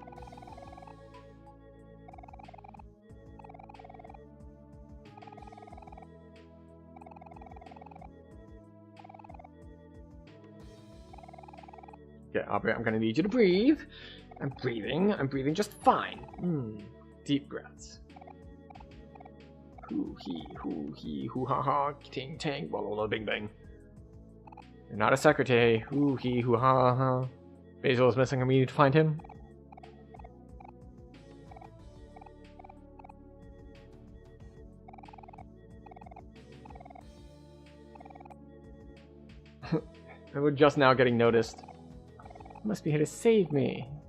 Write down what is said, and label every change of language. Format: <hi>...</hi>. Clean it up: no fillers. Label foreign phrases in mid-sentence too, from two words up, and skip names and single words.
<en>Okay, Aubrey, I'm gonna need you to breathe. I'm breathing just fine. Deep breaths. Hoo hee, hoo ha ha, ting tang, walla bing bang. You're not a secretary. Hoo hee, hoo ha ha. Basil is missing, and we need to find him. We're just now getting noticed. You must be here to save me.</en>